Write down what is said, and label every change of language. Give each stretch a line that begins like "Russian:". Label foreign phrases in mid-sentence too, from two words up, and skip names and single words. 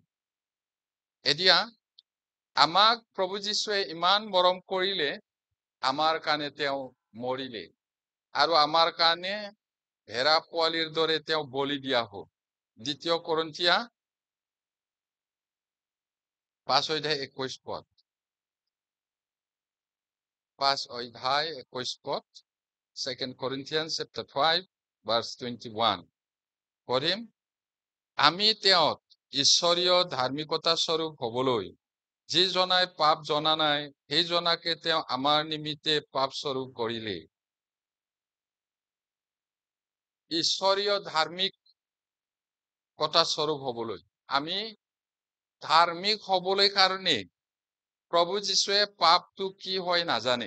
Assamese: এতিয়া আমাক প্ৰভু যীশুৱে ইমান মৰম কৰিলে, আমাৰ কাৰণে তেওঁ মৰিলে আৰু আমাৰ কাৰণে হেৰা পোৱালিৰ দৰে তেওঁ বলি দিয়া হ'ল। 2 কৰিন্থিয়া 5:21 পদ। 5:21 পদ।
English: 2 Corinthians chapter 5 verse 21 পঢ়িম।
Assamese: আমি তেওঁত ঈশ্বৰীয় ধাৰ্মিকতা স্বৰূপ হবলৈ যিজনাই পাপ জনা নাই, সেইজনাকে তেওঁ আমাৰ নিমিত্তে পাপ স্বৰূপ কৰিলে। ঈশ্বৰীয় ধাৰ্মিকতা স্বৰূপ হবলৈ, আমি ধাৰ্মিক হবলৈ কাৰণে প্ৰভু যীশুৱে পাপটো কি হয় নাজানে।